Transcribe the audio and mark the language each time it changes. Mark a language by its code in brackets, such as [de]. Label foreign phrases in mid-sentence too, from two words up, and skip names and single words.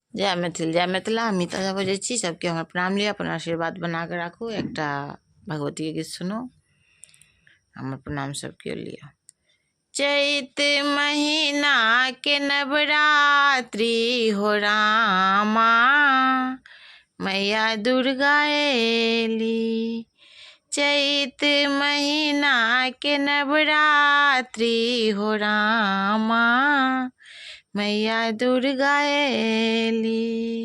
[mai] जय मैथिल जय मिथिला। मिता बजै छी। सबके हमर प्रणाम लिअ, अपन आशीर्वाद बना कऽ राखू। एकटा भगवती के गीत सुनू, हमर प्रणाम सबके लिअ। चैत महीना के नवरात्रि हो रामा, मैया दुर्गा एली। चैत महीना के नवरात्रि हो रामा, मैया दुर्गा एली।